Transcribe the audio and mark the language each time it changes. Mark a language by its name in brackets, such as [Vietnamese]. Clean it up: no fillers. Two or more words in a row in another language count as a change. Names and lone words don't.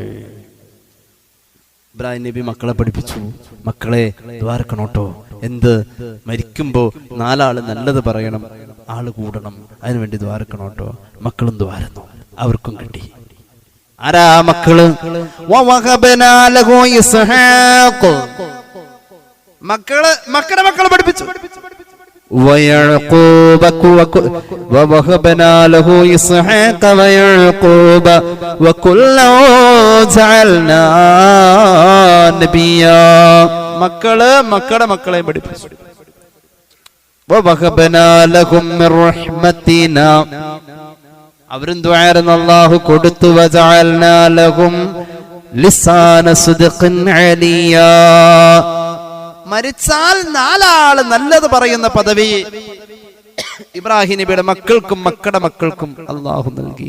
[Malayalam] ഇബ്രാഹിം നബി മക്കളെ പഠിപ്പിച്ചു, മക്കളെ ദ്വാരക്കണോട്ടോ, എന്ത് മരിക്കുമ്പോ 4 ആള് നല്ലത് പറയണം, ആള് കൂടണം, അതിനുവേണ്ടി ദ്വാരക്കണോട്ടോ. മക്കളും ദ്വാരന്നു, അവർക്കും കിട്ടി. ആരാ മക്കള്? മക്കളെ പഠിപ്പിച്ചു. [Arabic] ويعقوب ووهبنا له إسحاق ويعقوب وكلا جعلنا نبيا. [Malayalam] മക്കളെ പഠിപ്പിച്ചു. [Arabic] ووهبنا لهم من رحمتنا, [Malayalam] അവരും ദുആയിരുന്നു, അല്ലാഹു കൊടുത്തു. [Arabic] وجعلنا لهم لسان صدق عليا, [Malayalam] മരിച്ചാൽ 4 ആള് നല്ലത് പറയുന്ന പദവി ഇബ്രാഹിം നബിയുടെ മക്കൾക്കും മക്കളുടെ മക്കൾക്കും അല്ലാഹു നൽകി.